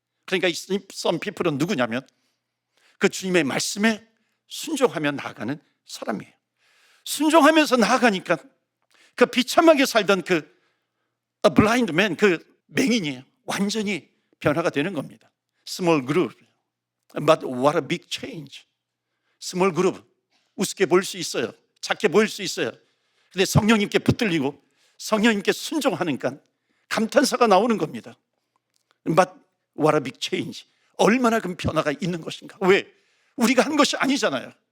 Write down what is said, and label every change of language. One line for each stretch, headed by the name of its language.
Korean: 그러니까 이
English: some people
Korean: 은 누구냐면 그 주님의 말씀에 순종하며 나아가는 사람이에요. 순종하면서 나아가니까 그 비참하게 살던 그
English: A blind man,
Korean: 그 맹인이 완전히 변화가 되는 겁니다.
English: Small group, but what a big change.
Korean: 스몰 그룹, 우습게 보일 수 있어요. 작게 보일 수 있어요. 근데 성령님께 붙들리고 성령님께 순종하니까 감탄사가 나오는 겁니다.
English: But what a big change.
Korean: 얼마나 그 변화가 있는 것인가. 왜? 우리가 한 것이 아니잖아요.